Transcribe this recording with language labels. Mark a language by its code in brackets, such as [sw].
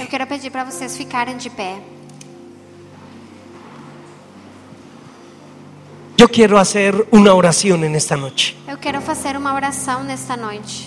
[pt] Eu quero pedir para vocês ficarem de pé. [es] Yo quiero hacer una oración en esta noche. [pt] Eu quero fazer uma oração nesta noite.